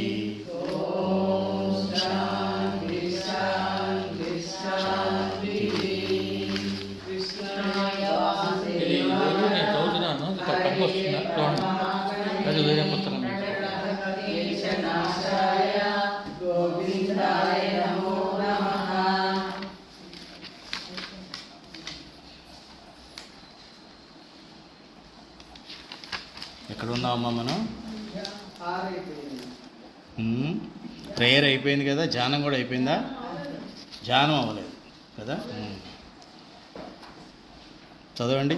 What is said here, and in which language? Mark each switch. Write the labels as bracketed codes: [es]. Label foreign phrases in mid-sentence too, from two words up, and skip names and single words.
[sa] ॐ शान्ति शान्ति शान्तिः। कृष्णाय वासुदेवाय गोविन्दाय नमो नमः। [te] ఎక్కడ ఉన్నామమ్మా మనం? ప్రేయర్ అయిపోయింది కదా, ధ్యానం కూడా అయిపోయిందా? ధ్యానం అవ్వలేదు కదా. చదవండి.